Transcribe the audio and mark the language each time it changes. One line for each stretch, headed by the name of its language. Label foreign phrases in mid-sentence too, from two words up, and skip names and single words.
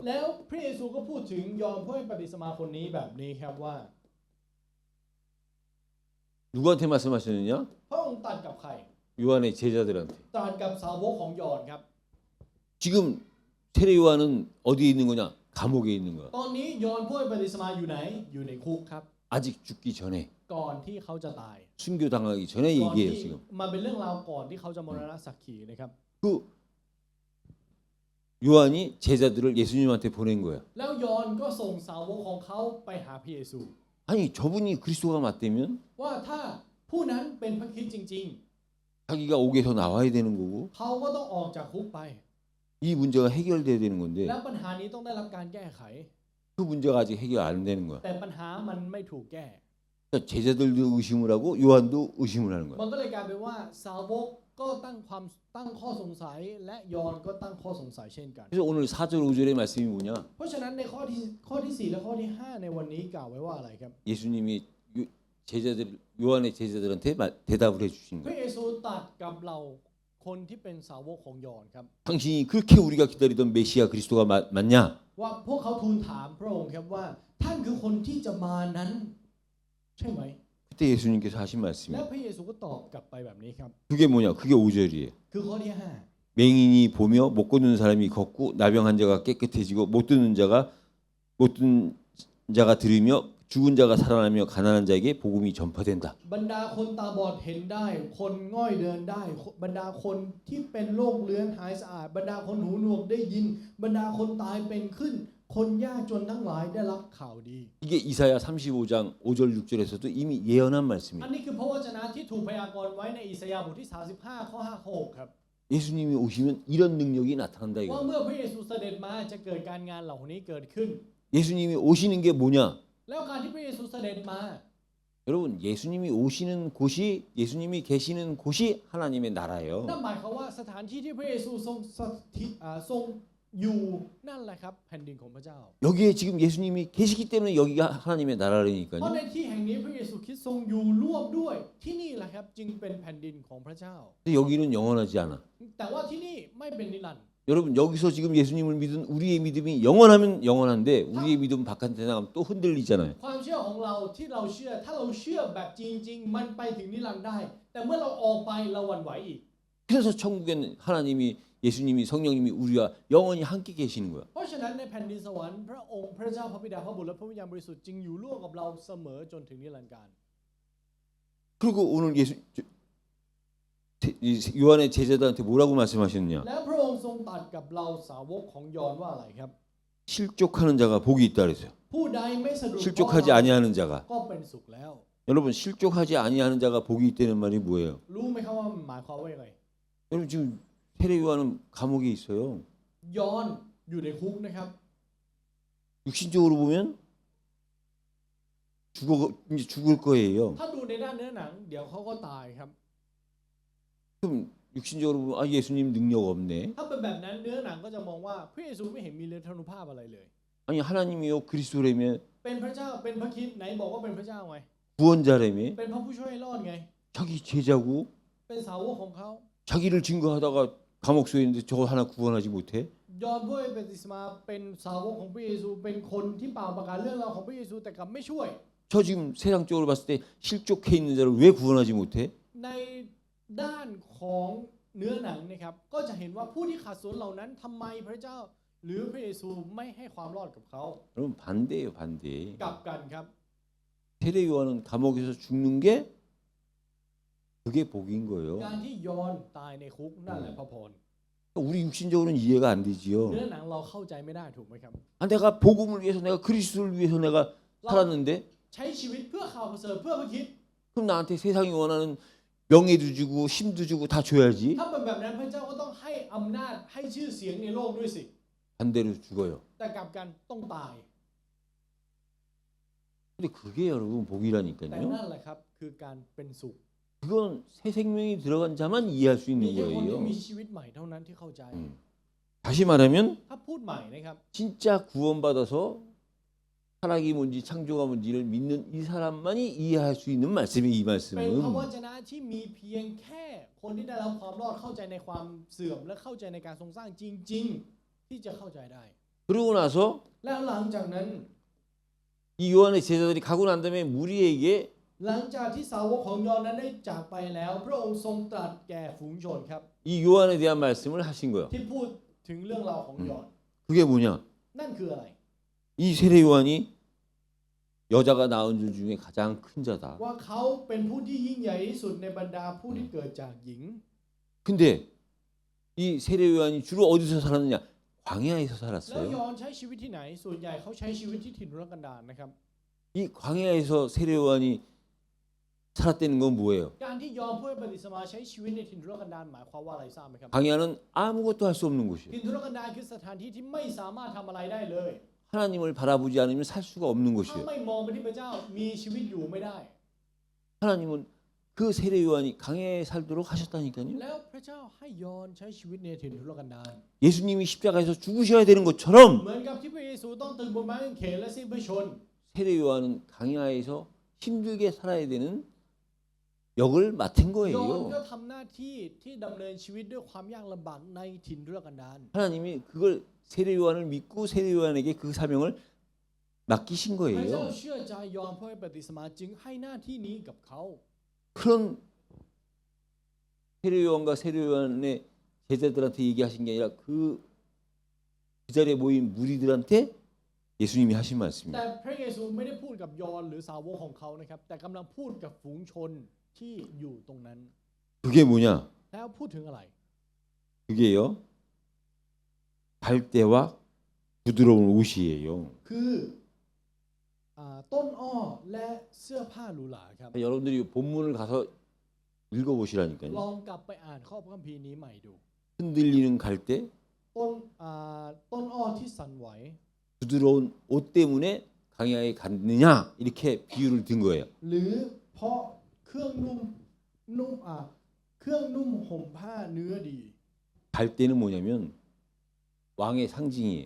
Thai: แล้วพระเยซูก็พูดถึงยอห์นผู้ให้ปฏิสมาคนนี้แบบนี้ครับว่า
Korean: 누구한테 말씀하셨느냐?
Thai: พระองค์ตรัสกับใคร
Korean: 요한의 제자들한테.
Thai: ตรัสกับสาวกของยอห์นครับ
Korean: 지금 세례 요한은 어디에 있는 거냐? 감옥에 있는 거야.
Thai: ตอนนี้ยอห์นผู้ให้ปฏิสมาอยู่ไหนอยู่ในคุกครับ
Korean: 아직 죽기 전에
Thai: ก่อนที่เขาจะตาย
Korean: 순교당하기 전에
Thai: ก่อน
Korean: 얘기해요
Thai: ที่
Korean: 지금.
Thai: มันเป็นเรื่องราวก่อนที่เขาจะมรณสักขีนะครับ
Korean: 그 요한이 제자들을 예수님한테 보낸 거야.
Thai: แล้วยอห์นก็ส่งสาวกของเขาไปหาพระเยซู
Korean: 아니 저분이 그리스도가 맞다면
Thai: ว่าถ้าผู้นั้นเป็นพระคริสต์จริง
Korean: 자기가 옥에서 나와야 되는 거고
Thai: ๆ เขาก็ต้องออกจากคุกไป
Korean: 이 문제가 해결돼야 되는 건데
Thai: และปัญหานี้ต้องได้รับการแก้ไข
Korean: 그 문제가 아직 해결 안 되는 거야.
Thai: แต่ปัญหามันไม่ถูกแก้
Korean: 그러니까 제자들도 의심을 하고 요한도 의심을 하는
Thai: มั
Korean: 거야.
Thai: นก็เลยกลายเป็นว่าสาวกก็ตั้งข้อสงสัยและยอห์นก็ตั้งข้อสงสัยเช่นกัน
Korean: 그래서 오늘 4절 5절의 말씀이 뭐냐?
Thai: เพราะฉะนั้นในข้อที่ 4 และข้อที่ 5 ในวันนี้กล่าวไว้ว่าอะไรครับ
Korean: 예수님이 요한의 제자들한테 대답을 해주신
Thai: พระ
Korean: 거야.
Thai: เยซูตรัสกับเราคนที่เป็นสาวกของยอห์นครับ
Korean: 당신이 그렇게 우리가 기다리던 메시아 그리스도가 맞냐?
Thai: ว่าพวกเขาทูลถามพระองค์ครับว่าท่านคือคนที่จะมานั้นใช่ไหม
Korean: 그때 예수님께서 하신
Thai: และ
Korean: 말씀이
Thai: พระเยซูก็ตอบกลับไปแบบนี้ครับ
Korean: 그게 뭐냐? 그게 5절이에요.
Thai: คือข้อที่
Korean: 맹인이 보며 못 걷는 사람이 걷고 나병한 자가 깨끗해지고 못 듣는 자가 들으며 죽은 자가 살아나며 가난한 자에게 복음이 전파된다.
Thai: 5 บรรดาคนตาบอดเห็นได้ คนง่อยเดินได้ บรรดาคนที่เป็นโรคเรื้อนหายสะอาด บรรดาคนหูหนวกได้ยิน บรรดาคนตายเป็นขึ้น คนยากจนทั้งหลายได้รับข่าวดี
Korean: 이게 이사야 35장 5절 6절에서도 이미 예언한
Thai: อัน
Korean: 말씀이에요.
Thai: นี้คือพระวจนะที่ถูกพยากรณ์ไว้ในอิสยาห์บทที่ 35 ข้อ 5 ข้อ 6 ครับ
Korean: 예수님이 오시면 이런 능력이 나타난다
Thai: ว่า
Korean: 이거.
Thai: เมื่อพระเยซูเสด็จมาจะเกิดการงานเหล่านี้เกิดขึ้น
Korean: 예수님이 오시는 게 뭐냐?
Thai: แล้วการที่พระเยซูเสด็จมา
Korean: 여러분 예수님이 오시는 곳이 예수님이 계시는 곳이 하나님의 나라예요.
Thai: นั่นหมายความว่าสถานที่ที่พระเยซูทรงสถิตทรงอยู่นั่นแหละครับแผ่นดินของพระเจ้า
Korean: 여기에 지금 예수님이 계시기 때문에 여기가 하나님의
Thai: เพราะ
Korean: 나라라니까요.
Thai: ในที่แห่งนี้พระเยซูคริสต์ทรงอยู่ร่วมด้วยที่นี่แหละครับจึงเป็นแผ่นดินของพระเจ้า
Korean: 근데 여기는 영원하지 않아.
Thai: แต่ว่าที่นี่ไม่เป็นนิรันดร์
Korean: 여러분 여기서 지금 예수님을 믿은 우리의 믿음이 영원하면 영원한데 우리의 믿음 바깥에 나가면 또 흔들리잖아요.
Thai: ความเชื่อของเราที่เราเชื่อถ้าเราเชื่อแบบจริงๆ มันไปถึงนิรันดร์ได้ แต่เมื่อเราออกไปเราหวั่นไหวอีก
Korean: 그래서 천국에는 하나님이 예수님이 성령님이 우리와 영원히 함께 계시는 거야.
Thai: เพราะฉะนั้นในแผ่นดินสวรรค์พระองค์พระเจ้าพระบิดาพระบุตรและพระวิญญาณบริสุทธิ์จึงอยู่ร่วมกับเราเสมอจนถึงนิรันดร์กาล
Korean: 그리고 오늘 요한의 제자들한테 뭐라고 말씀하셨느냐?
Thai: และพระองค์ทรงตรัสกับเราสาวกของยอห์นว่าอะไรครับ
Korean: 실족하는 자가 복이 있다 그랬어요.
Thai: ผู้ใดไม่สะดุด
Korean: 실족하지 아니하는 자가.
Thai: ก็เป็นสุขแล้ว
Korean: 여러분 실족하지 아니하는 자가 복이 있다는 말이 뭐예요?
Thai: รู้ไหมครับว่ามันหมายความว่ายังไง
Korean: 여러분 지금 세례 요한은 감옥에 있어요.
Thai: ยอห์นอยู่ในคุกนะครับ
Korean: 육신적으로 보면 이제 죽을 거예요.
Thai: ถ้าดูในด้านเนื้อหนังเดี๋ยวเขาก็ตายครับ
Korean: 그럼 육신적으로 보면 아 예수님 능력 없네.
Thai: ถ้าเป็นแบบนั้นเนื้อหนังก็จะมองว่าพระเยซูไม่เห็นมีฤทธานุภาพอะไรเลย
Korean: 아니 하나님이요 그리스도라면
Thai: เป็นพระเจ้าเป็นพระคริสต์ไหนบอกว่าเป็นพระเจ้าไง
Korean: 구원자라며
Thai: เป็นพระผู้ช่วยให้รอดไง
Korean: 자기 제자고
Thai: เป็นสาวกของเขา
Korean: 자기를 증거하다가 감옥 속에 있는데 저거 하나 구원하지 못해?
Thai: ยอห์นผู้เป็นติสมาเป็นสาวกของพระเยซูเป็นคนที่เป่าประกาศเรื่องราวของพระเยซูแต่กลับไม่ช่วย
Korean: 저 지금 세상적으로 봤을 때 실족해 있는 자를 왜 구원하지 못해?
Thai: ในด้านของเนื้อหนังนะครับก็จะเห็นว่าผู้ที่ขาดส่วนเหล่านั้นทำไมพระเจ้าหรือพระเยซูไม่ให้ความรอดกับเขา
Korean: 여러분 반대예요, 반대.
Thai: กลับกันครับ
Korean: 세례 요한은 감옥에서 죽는 게 그게 복인 거예요.
Thai: การที่ยอห์นตายในคุกนั่นแหละพระพร
Korean: 우리 육신적으로는 이해가 안 되지요.
Thai: เนื้อหนังเราเข้าใจไม่ได้ถูกไหมครับ
Korean: 아, 내가 복음을 위해서 내가 그리스도를 위해서 내가 살았는데
Thai: ใช้ชีวิตเพื่อข่าวประเสริฐเพื่อพระคริสต์
Korean: 그럼 나한테 세상이 원하는 명예도 주고 힘도 주고 다 줘야지.
Thai: ถ้าเป็นแบบนั้นพระเจ้าก็ต้องให้อำนาจให้ชื่อเสียงในโลกด้วยสิ
Korean: 반대로 죽어요.
Thai: แต่กลับกันต้องตาย
Korean: 근데 그게 여러분
Thai: แต่
Korean: 복이라니까요.
Thai: นั่นแหละครับคือการเป็นสุข
Korean: 그건 새 생명이 들어간 자만 이해할 수
Thai: มี
Korean: 있는
Thai: แค่คนที่
Korean: 거예요.
Thai: มีชีวิตใหม่เท่านั้นที่เข้าใจ
Korean: 다시 말하면
Thai: ถ้าพูดใหม่นะครับ
Korean: 진짜 구원받아서 타락이 뭔지 창조가 뭔지를 믿는 이 사람만이 이해할 수 있는 말씀이 이
Thai: เป็นพระว
Korean: 말씀은
Thai: จนะที่มีเพียงแค่คนที่ได้รับความรอดเข้าใจในความเสื่อมและเข้าใจในการทรงสร้างจริง ๆ ที่จะเข้าใจได้
Korean: 그러고 나서
Thai: แล้วหลังจากนั้น
Korean: 이 요한의 제자들이 가고 난 다음에 무리에게
Thai: หลังจากที่สาวกของยอห์นนั้นได้จากไปแล้ว พระองค์ทรงตรัสแก่ฝูงชนครับ
Korean: 이 요한에 대한 말씀을 하신 거예요.
Thai: ที่พูดถึงเรื่องราวของยอห์น
Korean: 그게 뭐냐?
Thai: นั่นคืออะไร
Korean: 이 세례 요한이 여자가 낳은 줄 중에 가장 큰 자다.
Thai: ว่าเขาเป็นผู้ที่ยิ่งใหญ่ที่สุดในบรรดาผู้ที่เกิดจากหญิง
Korean: 근데 이 세례 요한이 주로 어디서 살았느냐? 광야에서
Thai: แล้ว
Korean: 살았어요.
Thai: ยอห์นใช้ชีวิตที่ไหนส่วนใหญ่เขาใช้ชีวิตที่ถิ่นทุรกันดารนะครับ
Korean: 이 광야에서 세례 요한이 살았다는 건 뭐예요?
Thai: การที่ยอห์นผู้เป็นปฏิสมาใช้ชีวิตในถิ่นทุรกันดารหมายความว่าอะไรทราบไหมครับ
Korean: 광야는 아무것도 할 수 없는 곳이에요.
Thai: ถิ่นทุรกันดารคือสถานที่ที่ไม่สามารถทำอะไรได้เลย
Korean: 하나님을 바라보지 않으면 살 수가 없는
Thai: ถ้า
Korean: 곳이에요.
Thai: ไม่มองไปที่พระเจ้ามีชีวิตอยู่ไม่ได้
Korean: 하나님은 그 세례 요한이 광야에 살도록 하셨다니까요.
Thai: แล้วพระเจ้าให้ยอห์นใช้ชีวิตในถิ่นทุรกันดาร
Korean: 예수님이 십자가에서 죽으셔야 되는 것처럼
Thai: เหมือนกับที่พระเยซูต้องตึงบนไม้กางเขนและสิ้นพระชนม์
Korean: 세례 요한은 광야에서 힘들게 살아야 되는 역을 맡은
Thai: ยอห์น
Korean: 거예요.
Thai: ก็ทำหน้าที่ที่ดำเนินชีวิตด้วยความยากลำบากในถิ่นทุรกันดาร
Korean: 하나님이 그걸 세례 요한을 믿고 세례 요한에게 그 사명을 맡기신
Thai: พระเจ้า
Korean: 거예요.
Thai: เชื่อใจยอห์นผู้เป็นปฏิสมาจึงให้หน้าที่นี้กับเขา
Korean: 그런 세례 요한과 세례 요한의 제자들한테 얘기하신 게 아니라 그 자리에 모인 무리들한테 예수님이 하신
Thai: แต่
Korean: 말씀입니다.
Thai: พระเยซูไม่ได้พูดกับยอห์นหรือสาวกของเขานะครับแต่กำลังพูดกับฝูงชนที่อยู่ตรงนั้น
Korean: 그게 뭐냐?
Thai: แล้วพูดถึงอะไร
Korean: 그게요. 갈대와 부드러운 옷이에요.
Thai: คือต้นอ้อและเสื้อผ้าหรูหราครับ
Korean: 여러분들이 본문을 가서
Thai: ล
Korean: 읽어보시라니까요.
Thai: องกลับไปอ่านข้อพระคัมภีร์นี้ใหม่ดู
Korean: 흔들리는 갈대,
Thai: ต้นอ้อที่สั่นไหว
Korean: 부드러운 옷 때문에 광야에 갔느냐 이렇게 비유를 든 거예요.
Thai: หรือเพราะเครื่องนุ่มห่มผ้าเนื้อดี
Korean: 갈대는 뭐냐면 왕의 상징이에요.